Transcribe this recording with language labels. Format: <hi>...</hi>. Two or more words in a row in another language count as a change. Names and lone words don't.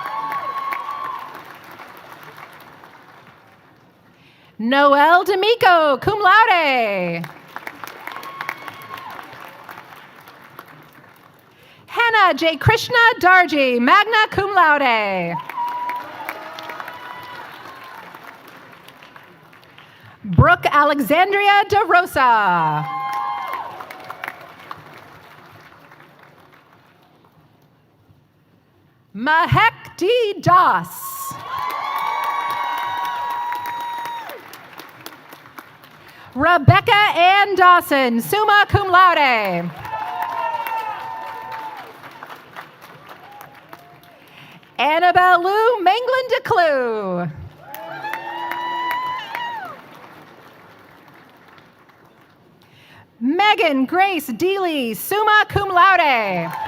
<en>Noelle D'Amico,</en> <la>cum laude.</la> <en>Hannah J. Krishna Darji,</en> <la>magna cum laude.</la> <en>Brooke Alexandria De Rosa. Mahek D. Das. Rebecca Ann Dawson,</en> <la>summa cum laude.</la> <en>Annabelle Lou Manglin DeClue. Megan Grace Deely,</en> <la>summa cum laude.</la>